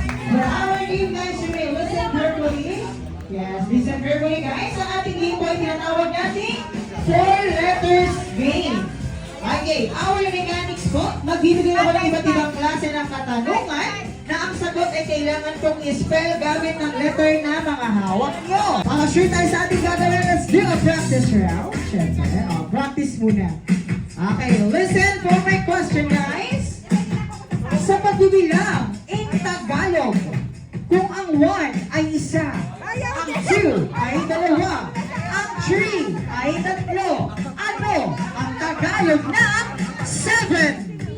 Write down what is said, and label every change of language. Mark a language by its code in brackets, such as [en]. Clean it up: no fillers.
[en] For our game guys, you may listen carefully. Yes, listen carefully guys. [tl] Sa ating game po ay tinatawag natin 4 letters game. Okay, our mechanics po, magbibigay ako ng iba't ibang klase ng katanungan na ang sagot ay kailangan kong i-spell gamit ng letter na mga hawak nyo. Sure tayo sa ating gagawin. [en] Let's do a practice round. Siyempre, practice muna. Okay, listen for my question guys. [tl] Sa pagbibilang in Tagalog, kung ang 1 ay isa, ang 2 ay dalawa, ang 3 ay tatlo, ano ang Tagalog ng 7?